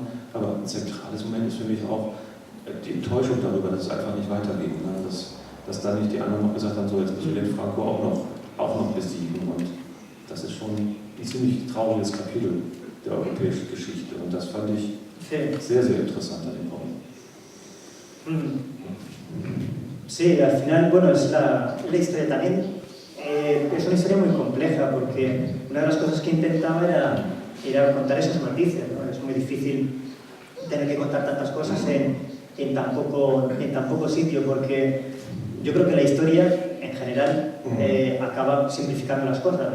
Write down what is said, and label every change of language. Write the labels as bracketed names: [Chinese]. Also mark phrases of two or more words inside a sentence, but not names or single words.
[German] Aber ein zentrales Moment ist für mich auch die Enttäuschung darüber, dass es einfach nicht weitergeht, ne? Dass dann nicht die anderen noch gesagt haben, so jetzt müssen wir den Franco auch noch besiegen, und das ist schon ein ziemlich trauriges Kapitel der europäischen Geschichte, und das fand ich sehr, sehr interessant an dem Comic. [Spanish] Sí, al final, bueno, es la historia también, es una historia muy compleja, porque una de las cosas que intentaba era contar esos matices, ¿no? Es muy difícil tener que contar tantas cosas en tan poco sitio, porque yo creo que la historia en general acaba simplificando las cosas, ¿no?